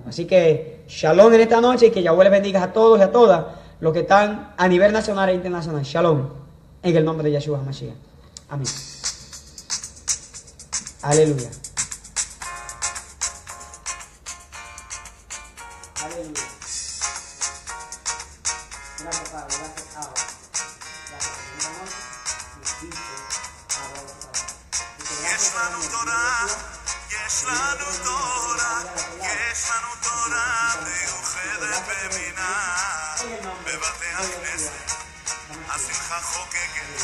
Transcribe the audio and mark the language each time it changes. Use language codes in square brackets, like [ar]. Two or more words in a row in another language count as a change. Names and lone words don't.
[es] Así que shalom en esta noche y que Yahweh les bendiga a todos y a todas los que están a nivel nacional e internacional. Shalom en el nombre de Yeshua Mashiach. Amén. Aleluya. Aleluya. Gracias, Padre. Gracias, Abba. [he] יש לנו תורה, יש לנו תורה, יש לנו תורה מיוחדת במינה. בבתי הכנסת השמחה חוגגת.